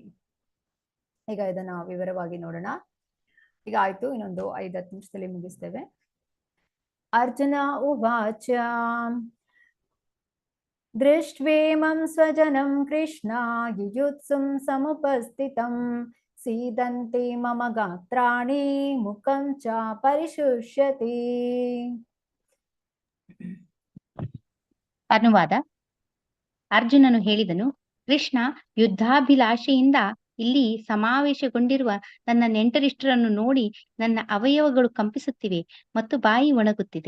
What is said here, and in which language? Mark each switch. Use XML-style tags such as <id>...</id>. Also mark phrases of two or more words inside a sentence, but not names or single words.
<kn>ಈಗ ಇದನ್ನ ವಿವರವಾಗಿ ನೋಡೋಣ. ಈಗ ಆಯ್ತು, ಇನ್ನೊಂದು 5-10 ನಿಮಿಷದಲ್ಲಿ ಮುಗಿಸ್ತೇವೆ.</kn> <sa>ಅರ್ಜುನ ಉವಾಚ ದೃಷ್ಟ್ವೇಮಂ ಸ್ವಜನಂ ಕೃಷ್ಣ ಯುಯುತ್ಸುಂ ಸಮುಪಸ್ಥಿತಂ ಸೀದಂತೆ ಮಮ ಗಾತ್ರಾಣಿ ಮುಖಂ ಚ ಪರಿಶುಷ್ಯತಿ.</sa> <kn>ಅನುವಾದ. ಅರ್ಜುನನು ಹೇಳಿದನು, ಕೃಷ್ಣ ಯುದ್ಧಾಭಿಲಾಷೆಯಿಂದ ಇಲ್ಲಿ ಸಮಾವೇಶಗೊಂಡಿರುವ ನನ್ನ ನೆಂಟರಿಷ್ಟರನ್ನು ನೋಡಿ ನನ್ನ ಅವಯವಗಳು ಕಂಪಿಸುತ್ತಿವೆ ಮತ್ತು ಬಾಯಿ ಒಣಗುತ್ತಿದೆ.</kn>